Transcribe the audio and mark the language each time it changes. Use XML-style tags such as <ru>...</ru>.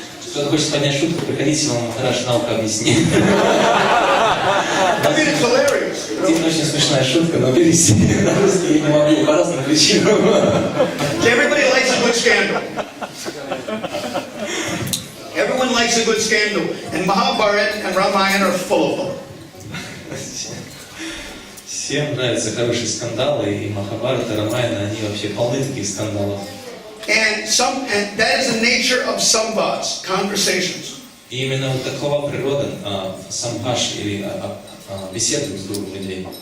<ru>кто-то хочет поднять шутку, приходите, вам Махарадж наука объяснит.</ru> <en>I mean, it's hilarious.</en> <ru>Действительно очень смешная шутка, но перевести на русский я не могу по разным причинам.</ru> <en>Everybody likes a good scandal. Everyone likes a good scandal. And Mahabharata and Ramayana are full of them.</en> <ru>Всем нравятся хорошие скандалы, и Махабхарата, Рамаяна, они вообще полны таких скандалов.</ru> <en>And that is the nature of samvads, conversations.</en> <ru>И именно вот такова природа самбхаш или беседы с другом людей.</ru>